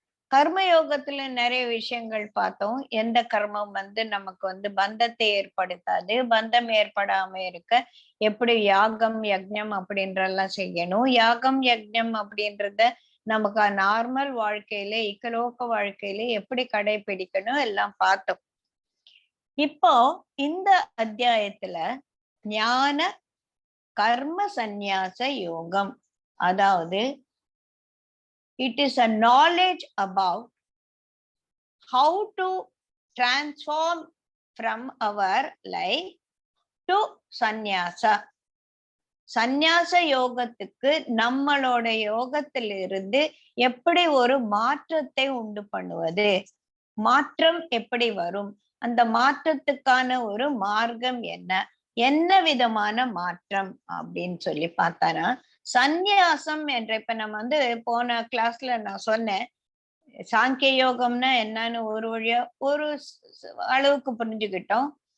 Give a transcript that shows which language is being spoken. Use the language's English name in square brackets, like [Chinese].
[Tamil] கர்மயோகத்துல நிறைய விஷயங்கள் பார்த்தோம். எந்த கர்மம் நமக்கு பந்தத்தை ஏற்படுத்தாது, பந்தம் ஏற்படாம இருக்க எப்படி யாகம் யஜ்ஞம் அப்படின்றெல்லாம் செய்யணும். யாகம் யஜ்ஞம் அப்படின்றத நமக்கு நார்மல் வாழ்க்கையில இக்கலோக வாழ்க்கையில எப்படி கடைபிடிக்கணும் எல்லாம் பார்த்தோம். இப்போ இந்த அத்தியாயத்துல ஞான கர்ம சந்நியாச யோகம், அதாவது [English] it is a knowledge about how to transform from our life to sannyasa. [Tamil] சந்நியாச யோகத்துக்கு நம்மளோட யோகத்திலிருந்து எப்படி ஒரு மாற்றத்தை உண்டு பண்ணுவது, மாற்றம் எப்படி வரும், அந்த மாற்றத்துக்கான ஒரு மார்க்கம் என்ன, என்ன விதமான மாற்றம் அப்படின்னு சொல்லி பார்த்தானா சந்நியாசம் என்ற, இப்ப நம்ம போன கிளாஸ்ல நான் சொன்னேன் சாங்கிய யோகம்னா என்னன்னு ஒரு வழியா ஒரு அளவுக்கு புரிஞ்சுக்கிட்டோம்.